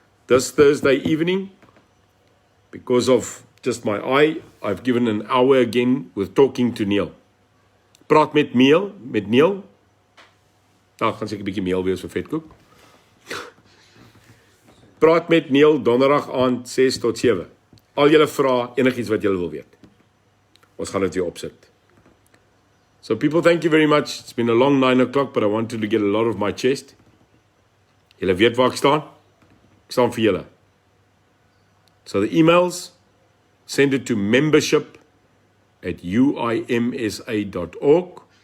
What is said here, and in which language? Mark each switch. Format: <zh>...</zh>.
<en>This Thursday evening, because of just my eye, I've given an hour again with talking to Neil.</en> <af>Praat met Neil. Nou, gaan seker 'n bietjie meel wees vir vetkoek. Praat met Neil donderdag aand 6 tot 7. Al julle vra, enigiets wat julle wil weet. Ons gaan dit weer opsit.</af> <en>So people, thank you very much. It's been a long 9 o'clock, but I wanted to get a lot of my chest.</en> <af>Julle weet waar ek staan? Ek staan vir julle.</af> <en>So the emails, send it to membership@uimsa.org.</en>